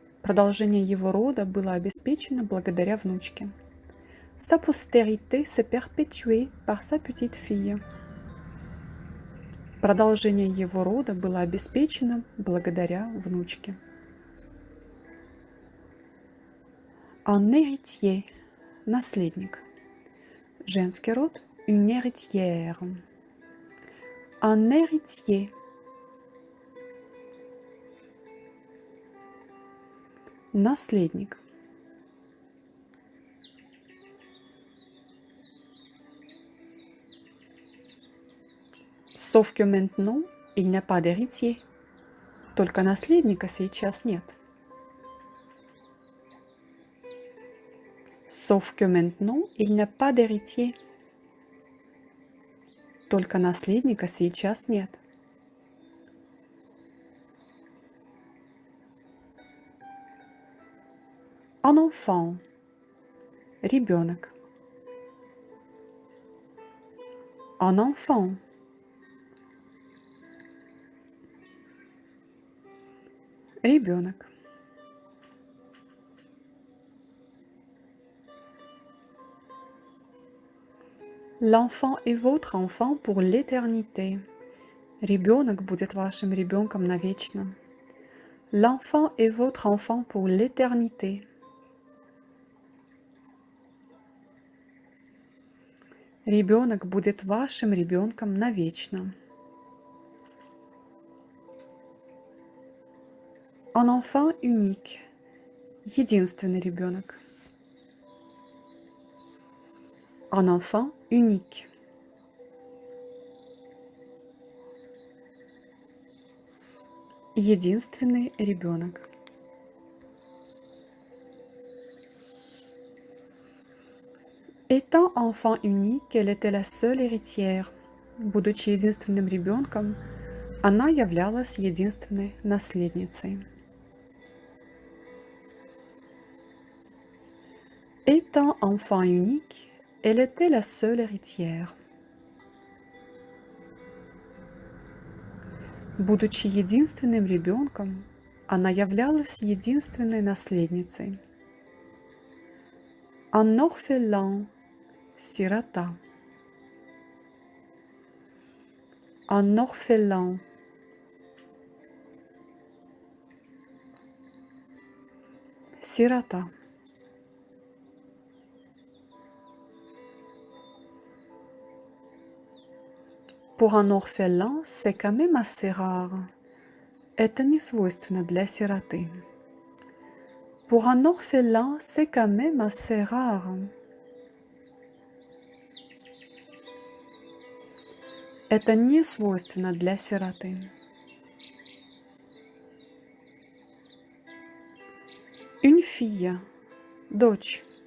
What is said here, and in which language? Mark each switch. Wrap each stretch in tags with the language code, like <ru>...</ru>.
<ru>Продолжение его рода было обеспечено благодаря внучке.</ru> <fr>Sa postérité s'est perpétuée par sa petite fille.</fr> <ru>Продолжение его рода было обеспечено благодаря внучке.</ru> <fr>Un héritier.</fr> <ru>Наследник. Женский род – une héritière.</ru> <fr>Un héritier.</fr> <ru>Наследник.</ru> <fr>Sauf que maintenant, il n'y a pas d'héritier.</fr> <ru>Только наследника сейчас нет.</ru> <fr>Sauf que maintenant, il n'y a pas d'héritier.</fr> <ru>Только наследника сейчас нет.</ru> <fr>Un enfant.</fr> <ru>Ребенок.</ru> <fr>Un enfant.</fr> <ru>Ребенок.</ru> <fr>L'enfant est votre enfant pour l'éternité.</fr> <ru>Ребенок будет вашим ребенком навечно.</ru> <fr>L'enfant est votre enfant pour l'éternité.</fr> <ru>Ребенок будет вашим ребенком навечно.</ru> <fr>Un enfant unique.</fr> <ru>Единственный ребенок.</ru> <fr>Un enfant unique.</fr> <ru>Единственный ребенок.</ru> <fr>Étant enfant unique, elle était la seule héritière.</fr> <ru>Будучи единственным ребенком, она являлась единственной наследницей.</ru> <fr>Étant enfant unique, elle était la seule héritière.</fr> <ru>Будучи единственным ребенком, она являлась единственной наследницей.</ru> <fr>Un orphelin,</fr> <ru>сирота.</ru> <fr>Un orphelin.</fr> <ru>Сирота.</ru> <fr>Pour un orphelin, c'est quand même assez rare.</fr> <ru>Это не свойственно для сироты.</ru> <fr>Pour un orphelin, c'est quand même assez rare.</fr> <ru>Это не свойственно для сироты.</ru> <fr>Une fille,</fr> <ru>дочь.</ru>